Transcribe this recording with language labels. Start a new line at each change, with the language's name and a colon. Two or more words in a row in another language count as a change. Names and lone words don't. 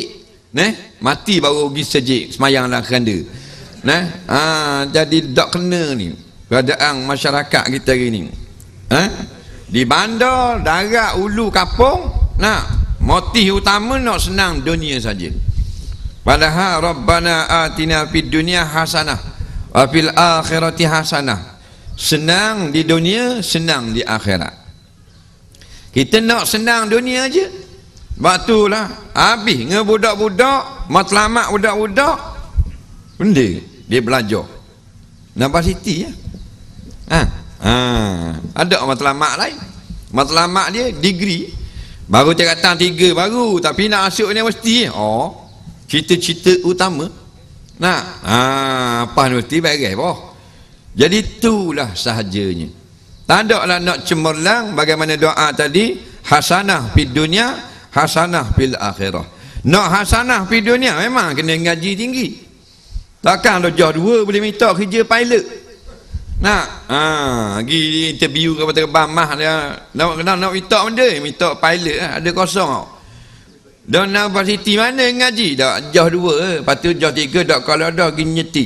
Malay: Mati baru pergi sejik semayang dalam keranda. Jadi tak kena ni keadaan masyarakat kita hari ni. Di bandar, darat, ulu, kapung, motif utama nak senang dunia saja.
Arabic: Padahal ربنا آتنا في الدنيا حسنة وفي الآخرة حسنة.
Malay: Senang di dunia, senang di akhirat. Kita nak senang dunia aja. Sebab itulah habis ngebudak-budak, matlamat budak-budak, benda dia belajar universiti ya. Ada matlamat lain. Matlamat dia degree baru tingkatan 3 baru, tapi nak masuk universiti. Cita-cita utama. Apa universiti beres boh. Jadi itulah sahajanya. Tak ada lah nak cemerlang bagaimana doa tadi,
Arabic: حسنة في الدنيا، حسنة في الآخرة.
Malay: Nak
Arabic: حسنة في الدنيا
Malay: memang kena ngaji tinggi. Takkan darjah 2 boleh minta kerja pilot. Pergi interview kepada terbang mah dia nak minta benda, minta pilot ada kosong tau. Dan universiti mana ngaji dak jah 2, lepas tu jah 3 dak kalau dah pergi nyetik.